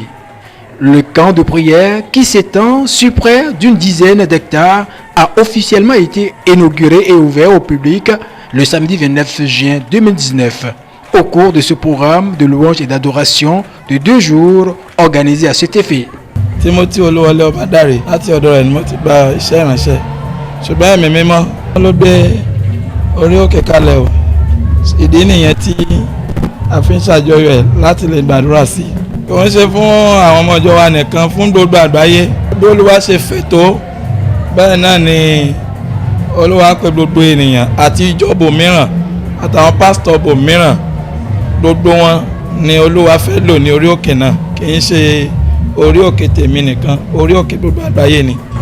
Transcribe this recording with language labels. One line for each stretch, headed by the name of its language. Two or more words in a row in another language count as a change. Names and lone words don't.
French: Le camp de prière, qui s'étend sur près d'une dizaine d'hectares, a officiellement été inauguré et ouvert au public le samedi 29 juin 2019. Au cours de ce programme de louange et d'adoration de 2 jours organisé à cet effet.
Yoruba: Timothy Olúwọlé Ọbádàrè láti ọ̀dọ̀ rẹ̀ ni mo ti gba iṣẹ́ ìránṣẹ́ ṣùgbọ́n ẹ̀mí mímọ́ ló gbé orí òkè kalẹ̀ o ìdí nìyẹn tí a fi ń ṣàjọyọ̀ ẹ̀ láti lè gbàdúrà sí i. Kò ń ṣe fún àwọn ọmọ ìjọ wa nìkan, fún gbogbo àgbáyé bí Olúwa ṣe fẹ́ tó bẹ́ẹ̀ náà ni Olúwa pè gbogbo ènìyàn àti ìjọ bòmíràn àtàwọn pásítọ̀ bòmíràn gbogbo wọn ni Olúwa fẹ́ lò ní orí òkè náà, kì í ṣe orí òkè tèmi nìkan, orí òkè gbogbo àgbáyé ni.